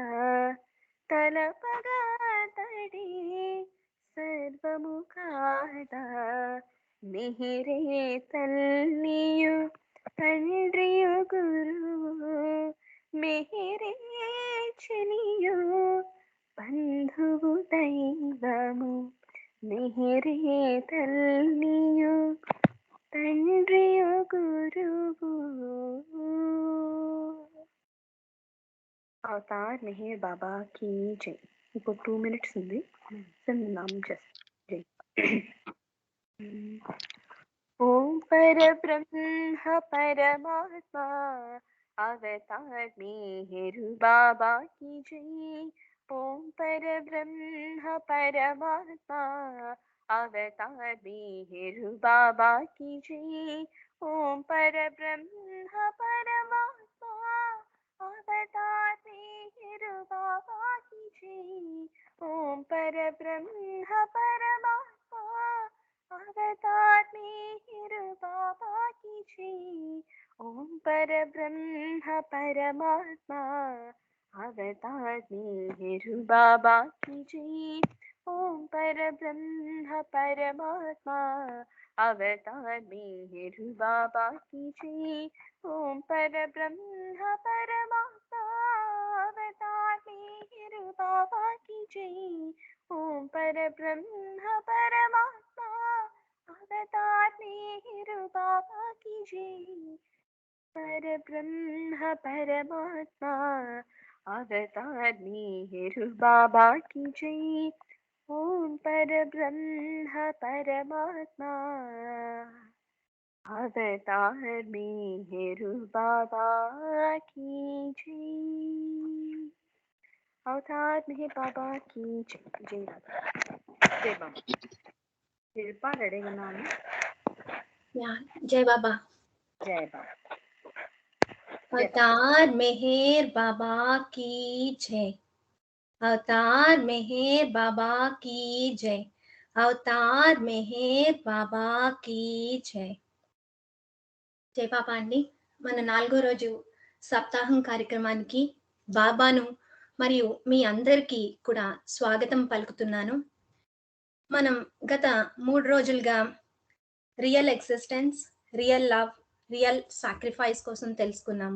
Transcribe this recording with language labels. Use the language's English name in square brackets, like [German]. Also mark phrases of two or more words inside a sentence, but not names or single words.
[Telugu] తలపగా అతడే సర్వము కాదా మెహరే తల్లియు తండ్రియు గురువు మెహరే చనియు బంధువు దైవము మెహరే తల్లియు తండ్రియు గురువు. అవతార్ మెహర్ బాబా [Hindi] की जय. [Telugu] ఇంకో 2 minutes ఉంది. నామ్ జస్ట్ జై. ఓం పరబ్రహ్మ పరమాత్మా అవతార్ మెహర్ బాబా [Hindi] की जय. [Telugu] ఓం పరబ్రహ్మ పరమాత్మా అవతార్ మెహర్ బాబా [Hindi] की जय. [Telugu] ఓం పరబ్రహ్మ పరమాత్మా అవతార్ మెహర్ బాబా [Hindi] की जय. [Telugu] ఓం పరబ్రహ్మ పరమాత్మా అవతార్ మెహర్ బాబా [Hindi] की जय. [Telugu] ఓం పరబ్రహ్మ పరమాత్మా అవతార్ మెహర్ బాబా [Hindi] की जय. [Telugu] ఓం పరబ్రహ్మ పరమాత్మా అవతార్ మెహర్ బాబా [Hindi] की जय. [Telugu] ఓం పరబ్రహ్మ పరమాత్మా అవతార్ మెహర్ బాబా [Hindi] की जय. [Telugu] ఓం పరబ్రహ్మ పరమాత్మా అవతార్ మెహర్ బాబా [Hindi] की जय. [Telugu] పరబ్రహ్మ పరమాత్మా అవతార్ మెహర్ బాబా [Hindi] की जय. [Telugu] ఓం పరబ్రహ్మ పరమాత్మా అవతార్ మెహర్ బాబా [Hindi] की जय. [Telugu] అవతార్ మెహర్ బాబా [Hindi] की जय. [Telugu] జై బాబా. జై బాబా. శిల్ప రెడీగా ఉన్నాను. జై బాబా. జై బాబా. అవతార్ మెహర్ బాబా [Hindi] की जय. [Telugu] అవతార్ మెహర్ బాబా [Hindi] की जय. [Telugu] అవతార్ మెహర్ బాబా [Hindi] की जय. [Telugu] జై బాబా అండి. మన 4వ రోజు సప్తాహం కార్యక్రమానికి బాబాను మరియు మీ అందరికీ కూడా స్వాగతం పలుకుతున్నాను. మనం గత 3 రోజులుగా [English] real existence, real love, real sacrifice [Telugu] కోసం తెలుసుకున్నాము.